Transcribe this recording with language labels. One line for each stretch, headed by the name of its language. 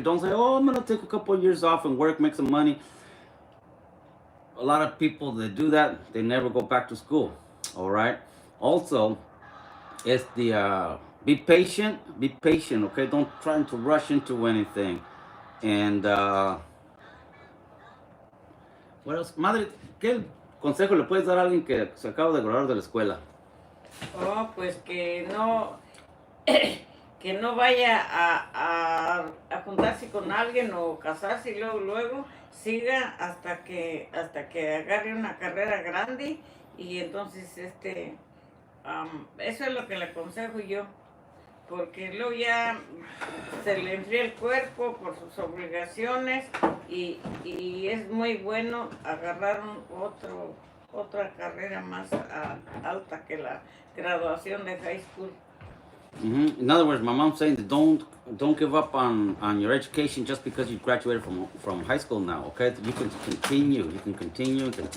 English: Don't say, oh, I'm going to take a couple of years off and work, make some money. A lot of people that do that, they never go back to school. All right. Also, it's be patient, okay? Don't try to rush into anything. And what else?
Spanish: Madre, ¿qué consejo le puedes dar a alguien que se acaba de graduar de la escuela? Oh, pues que no vaya a juntarse con alguien o casarse y luego siga hasta que agarre una carrera grande, y entonces eso es lo que le aconsejo yo, porque luego ya se le enfría el cuerpo por sus obligaciones, y es muy bueno agarrar otra carrera más alta que la graduación de high school.
English: In other words, my mom's saying that don't give up on your education just because you graduated from high school now. Okay, you can continue. You can continue.